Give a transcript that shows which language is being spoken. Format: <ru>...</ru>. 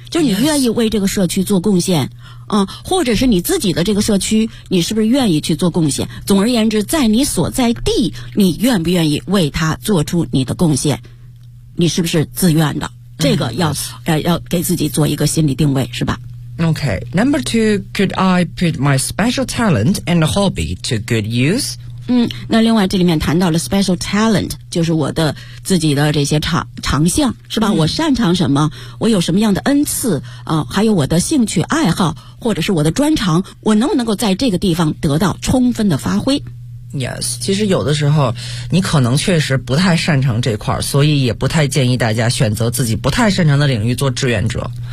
<zh>就你愿意为这个社区做贡献。或者是你自己的这个社区，你是不是愿意去做贡献？总而言之，在你所在地，你愿不愿意为他做出你的贡献？你是不是自愿的？这个要给自己做一个心理定位，是吧？</zh> <en>Okay, number two, could I put my special talent and hobby to good use?</en> <zh>那另外这里面谈到了 special talent, 就是我的自己的这些长项是吧，我擅长什么，我有什么样的恩赐还有我的兴趣爱好或者是我的专长，我能不能够在这个地方得到充分的发挥。 Yes, 其实有的时候你可能确实不太擅长这块，所以也不太建议大家选择自己不太擅长的领域做志愿者。</zh>